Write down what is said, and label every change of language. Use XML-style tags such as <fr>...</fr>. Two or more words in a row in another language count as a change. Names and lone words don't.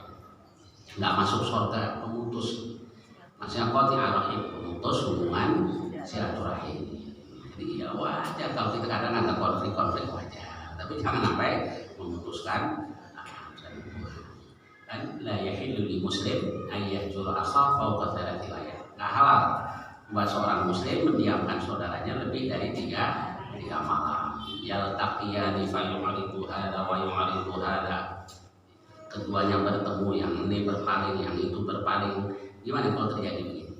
<id>Nggak masuk surga pemutus. Maksudnya</id> <ar>قاطعة رحم,</ar> <id>pemutus hubungan silaturahim. Jadi ya wajar kalau kita kadang ada konflik wajar, tapi jangan sampai memutuskan kan.</id> <ar>لا يحل لمسلم أن يهجر أخاه فوق ثلاث ليال.</ar> <id>Nggak halal buat seorang muslim mendiamkan saudaranya lebih dari tiga malam.</id> <ar>يلتقيان فيعرض هذا ويعرض هذا.</ar> <id>Keduanya bertemu, yang ini berpaling, yang itu berpaling. Gimana kalau terjadi begini?</id>